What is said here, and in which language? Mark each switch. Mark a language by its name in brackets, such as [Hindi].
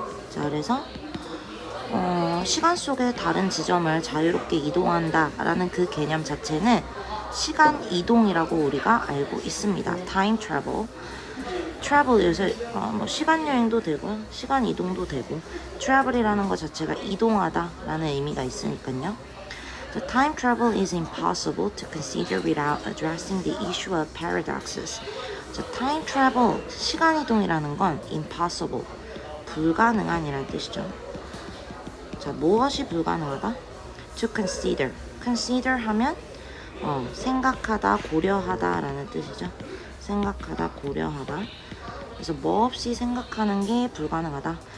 [Korean] 자, 그래서 시간 속의 다른 지점을 자유롭게 이동한다라는 그 개념 자체는 시간 이동이라고 우리가 알고 있습니다. [English] Time travel. [Korean] travel 요새 시간 여행도 되고요. 시간 이동도 되고 travel이라는 것 자체가 이동하다라는 의미가 있으니까요. [English] The time travel is impossible to consider without addressing the issue of paradoxes. [Korean] 자, time travel, 시간 이동이라는 건 impossible, 불가능한이라는 뜻이죠. 자, 무엇이 불가능하다? [English] To consider. [Korean] consider 하면 생각하다, 고려하다 라는 뜻이죠. 생각하다, 고려하다. 그래서 뭐 없이 생각하는 게 불가능하다.